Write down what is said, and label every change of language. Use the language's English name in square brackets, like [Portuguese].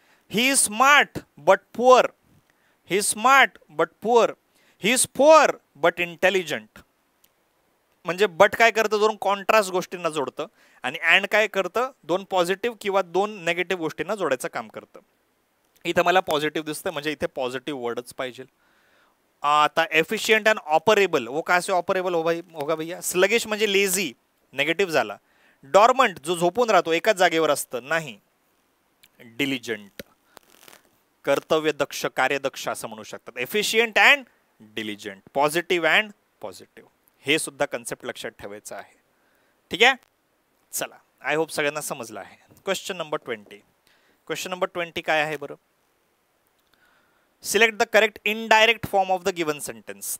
[English] He is smart but poor, he is smart but poor. He is poor but intelligent. [Marathi] म्हणजे but काय करतं? दोन contrast गोष्टींना जोडतं आणि अँड काय करतं? दोन पॉझिटिव्ह किंवा दोन नेगेटिव्ह गोष्टींना जोडायचं काम करतं. इथं मला पॉझिटिव्ह दिसतं, म्हणजे इथे पॉझिटिव्ह वर्डच पाहिजे. आता [Hindi] एफिशियंट अँड ऑपरेबल, वो कहाँ से ऑपरेबल होगा भैया? [Marathi] स्लगिश म्हणजे लेझी, नेगेटिव्ह झाला. डॉर्मंट, जो झोपून राहतो एकाच जागेवर असतं, नाही. डिलिजंट, कर्तव्यदक्ष, कार्यदक्ष असं म्हणू शकतात. Efficient and डिलिजंट, positive and positive. हे सुद्धा कन्सेप्ट लक्षात ठेवायचं आहे. ठीक आहे, चला, आय होप सगळ्यांना समजलं आहे. Question number 20. क्वेश्चन नंबर 20 काय आहे बरं? [English] Select the correct indirect form of the given sentence.